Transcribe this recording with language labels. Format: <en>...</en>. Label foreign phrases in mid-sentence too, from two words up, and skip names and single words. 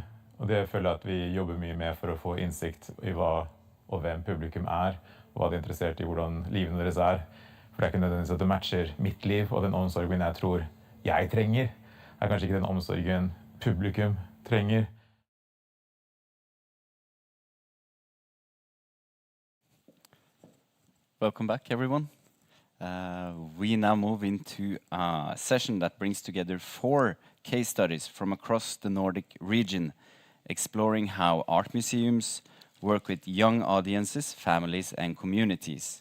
<no>Og det føler jeg at vi jobber mye med for å få innsikt i hva og hvem publikum er, og hva de er interessert i, hvordan livene deres er. For det er ikke nødvendigvis at det matcher mitt liv, og den omsorgen jeg tror jeg trenger, er kanskje ikke den omsorgen publikum trenger.</no> <en>Welcome back, everyone. We now move into a session that brings together 4 case studies from across the Nordic region, exploring how art museums work with young audiences, families, and communities.</en>